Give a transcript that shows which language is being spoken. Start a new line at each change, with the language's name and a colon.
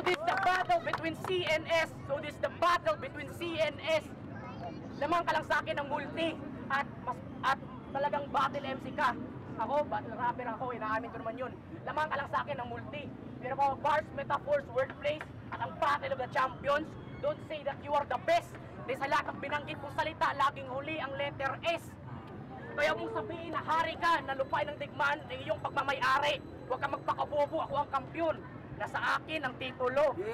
English: this the battle between C and S. So this the battle between C and S.
Filipino: Lamang ka lang sa akin ng multi at talagang battle MC ka. Ako, battle rapper ako, inaamin ko naman yun. Lamang ka lang sa akin ng multi. Pero mga
English: bars, metaphors, wordplays,
Filipino: at ang
English: battle of the champions, don't say that you are the best.
Filipino: Dahil sa lahat ng binanggit kong salita, laging huli ang letter S. Kaya mong sabihin na hari ka, na lupain ng digmaan ng iyong pagmamayari. Huwag kang magpakabobo, ako ang kampyon. Nasa akin ang titulo.